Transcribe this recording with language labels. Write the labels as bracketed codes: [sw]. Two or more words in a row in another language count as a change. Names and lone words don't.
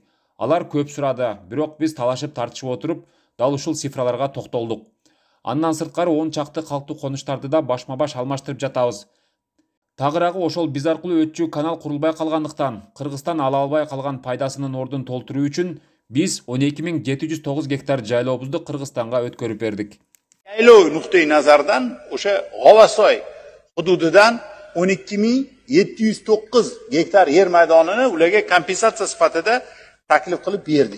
[ky] Алар көп сурады, бирок биз талашып тартышып отуруп, дал ушул цифраларга токтолдук. Андан сырткары 10 чакты калктуу конуштарды да башма-баш алмаштырып жатабыз. Тагыраагы ошол биз аркылуу өтчү канал курулбай калгандыктан Кыргызстан ала албай калган пайдасынын ордун толтуруу үчүн [uz] biz 12709 gektar jaylovimizni Qirg'izistonga o'tkazib berdik. Yaylov nuqtai nazardan o'sha G'ovasoy hududidan 12709 gektar yer maydonini ularga kompensatsiya sifatida taklif qilib berdik.